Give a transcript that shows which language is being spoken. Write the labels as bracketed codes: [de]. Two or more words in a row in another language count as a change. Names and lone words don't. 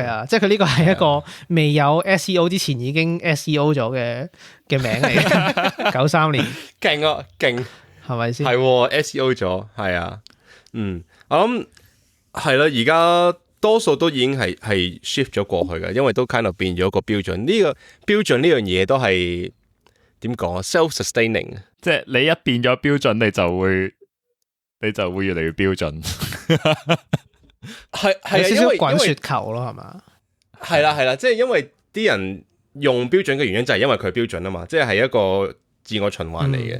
[yue] 係啊，即係佢呢個係一個未有 SEO 之前已經 SEO 咗嘅名嚟嘅。93年，勁啊，勁，係咪先？係 SEO 咗，係啊，我諗係啦，而家多數都已經係 shift 咗過去嘅，因為都 [en] kind of [yue] 變咗個標準。呢個標準呢樣嘢都係點講啊 ？self-sustaining，即係你一變咗標準，你就會越嚟越標準。係有少少滾雪球咯，係嘛？係啦，即係因為啲人用標準嘅原因就係因為佢標準啊嘛，即係一個自我循環嚟嘅。